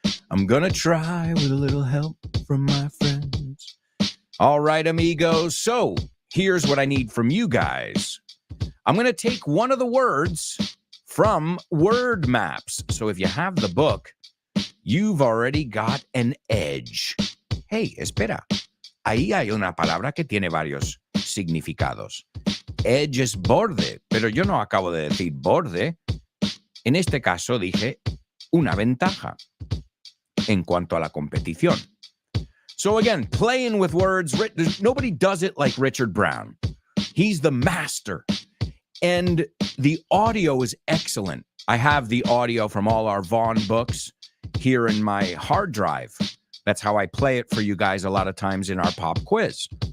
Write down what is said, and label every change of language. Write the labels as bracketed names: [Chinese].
[English] I'm gonna try with a little help from my friends. All right, amigos. So here's what I need from you guys. I'm gonna take one of the words from Word Maps. So if you have the book, you've already got an edge. [Spanish] Hey, espera. Ahí hay una palabra que tiene varios significados. Edge es borde, pero yo no acabo de decir borde. En este caso dije una ventaja en cuanto a la competición. [English] So again, playing with words, nobody does it like Richard Brown. He's the master. And the audio is excellent. I have the audio from all our Vaughn books here in my hard drive. That's how I play it for you guys a lot of times in our pop quiz.